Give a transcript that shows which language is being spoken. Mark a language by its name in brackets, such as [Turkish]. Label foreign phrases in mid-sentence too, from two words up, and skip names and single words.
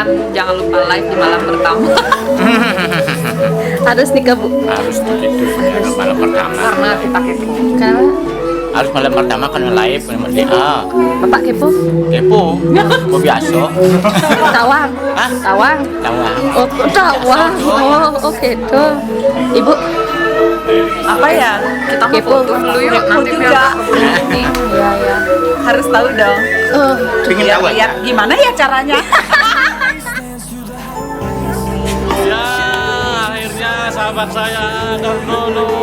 [Indonesian] Jangan lupa live di malam pertama. Harus nikah Bu. Harus begitu malam pertama. Karena kita kepo. Karena Harus malam pertama kan live memang dia. Bapak kepo. Kepo. Kok biasa. Tawang. Hah? Tawang. Tawang. Oh, tawang. Oh, oke tuh. Ibu Apa ya? Kita mau kepo. foto dulu yuk. Nanti Nanti biar juga. Iya, ya. Harus tahu dong. Pengen Biar tahu ya? lihat gimana ya caranya. Ya, akhirnya sahabat saya Kartono.